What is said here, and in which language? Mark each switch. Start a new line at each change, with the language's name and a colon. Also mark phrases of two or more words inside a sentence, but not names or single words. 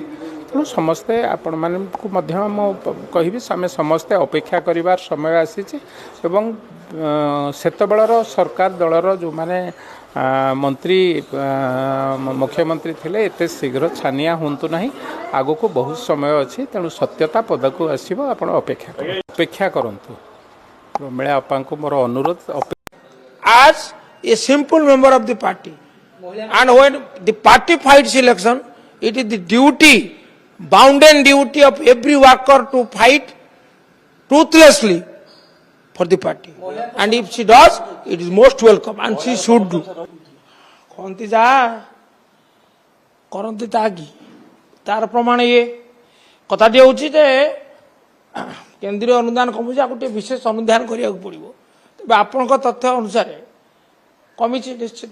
Odia: ତେଣୁ ସମସ୍ତେ ଆପଣମାନଙ୍କୁ ମଧ୍ୟ ମୁଁ କହିବି, ଆମେ ସମସ୍ତେ ଅପେକ୍ଷା କରିବାର ସମୟ ଆସିଛି ଏବଂ ସେତେବେଳର ସରକାର ଦଳର ଯେଉଁମାନେ ମନ୍ତ୍ରୀ ମୁଖ୍ୟମନ୍ତ୍ରୀ ଥିଲେ ଏତେ ଶୀଘ୍ର ଛାନିଆ ହୁଅନ୍ତୁ ନାହିଁ, ଆଗକୁ ବହୁତ ସମୟ ଅଛି। ତେଣୁ ସତ୍ୟତା ପଦାକୁ ଆସିବ, ଆପଣ ଅପେକ୍ଷା କରନ୍ତୁ। ପ୍ରମିଳା ବାପାଙ୍କୁ ମୋର ଅନୁରୋଧ।
English: As a simple member of the party, and when the party fights election, it is the duty, bounden duty of every worker to fight ruthlessly for the party. And if she does, it is most welcome and she should do.
Odia: କହନ୍ତି ଯାହା କରନ୍ତି ତାହା କି, ତାର ପ୍ରମାଣ ଇଏ କଥାଟି ହେଉଛି ଯେ କେନ୍ଦ୍ରୀୟ ଅନୁଦାନ କମୁଛି, ଆକୁ ଟିକେ ବିଶେଷ ଅନୁଧ୍ୟାନ କରିବାକୁ ପଡ଼ିବ। ତେବେ ଆପଣଙ୍କ ତଥ୍ୟ ଅନୁସାରେ କମିଛି ନିଶ୍ଚିତ।